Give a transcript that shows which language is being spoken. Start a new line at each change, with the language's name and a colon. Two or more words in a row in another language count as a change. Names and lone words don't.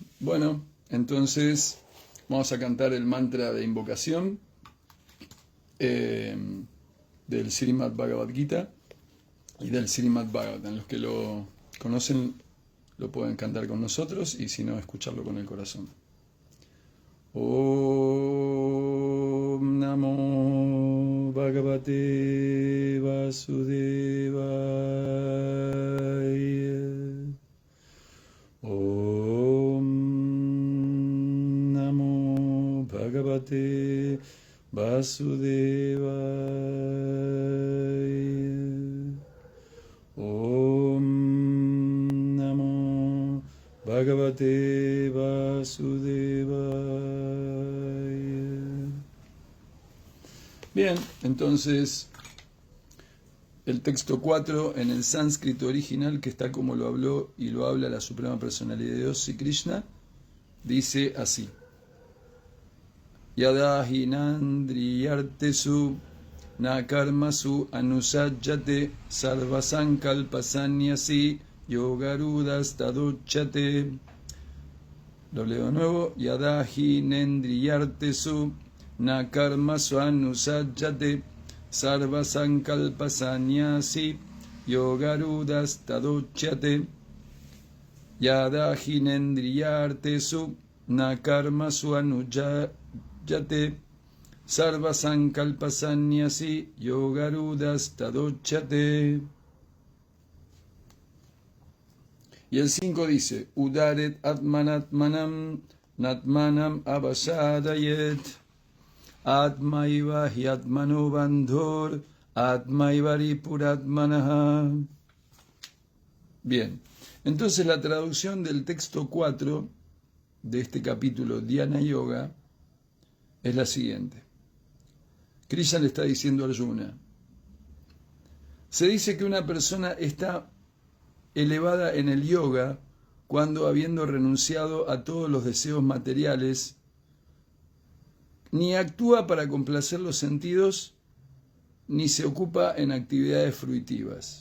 Spanish: Bueno, entonces vamos a cantar el mantra de invocación del Srimad Bhagavad Gita y del Srimad Bhagavatam. Los que lo conocen lo pueden cantar con nosotros y si no, escucharlo con el corazón.
Sanskrit: ॐ नमो भगवते वासुदेवाय. ॐ नमो भगवते वासुदेवाय. ॐ नमो भगवते वासुदेवाय.
Spanish: Bien, entonces el texto 4 en el sánscrito original, que está como lo habló y lo habla la Suprema Personalidad de Dios, Sri Krishna, dice así:
Sanskrit: यदाहि नन्द्रियार्थेषु न कर्मसु अनुषज्यते सर्वसङ्कल्पसंन्यासी योगारूढस् तदुच्यते.
Spanish: Lo leo de nuevo.
Sanskrit: यदाहि नेन्द्रियार्थेषु न कर्मसु अनुषज्यते सर्वसङ्कल्पसंन्यासी योगारूढस् तदुच्यते. यदाहि नेन्द्रियार्थेषु न कर्मसु अनुषज्यते सर्वसङ्कल्पसंन्यासी योगारूढस् तदुच्यते.
Spanish: Y el 5 dice:
Sanskrit: उद्धरेत् आत्मनात्मानं नात्मानम् अवसादयेत् आत्मैव हि आत्मनो बन्धोर् आत्मैवरि पुरात्मनः.
Spanish: Bien, entonces la traducción del texto 4 de este capítulo Dhyana Yoga es la siguiente. Krishna le está diciendo a Arjuna: se dice que una persona está elevada en el yoga cuando, habiendo renunciado a todos los deseos materiales, ni actúa para complacer los sentidos, ni se ocupa en actividades fruitivas.